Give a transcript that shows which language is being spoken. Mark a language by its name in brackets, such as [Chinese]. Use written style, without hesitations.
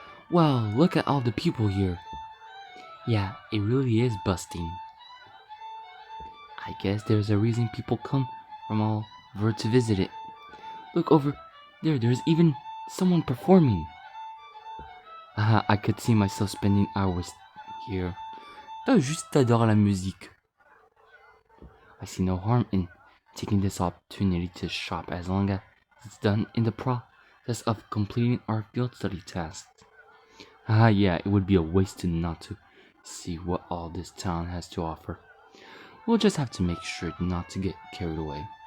[English] Wow, look at all the people here. Yeah, it really is busting. I guess there's a reason people come from all over to visit it. Look over there, there's even someone performing. I could see myself spending hours here. [French] T'as juste t'adores la musique. [English] I see no harm in taking this opportunity to shop as long as it's done in the process of completing our field study tasks. Yeah, it would be a waste not to see what all this town has to offer. We'll just have to make sure not to get carried away.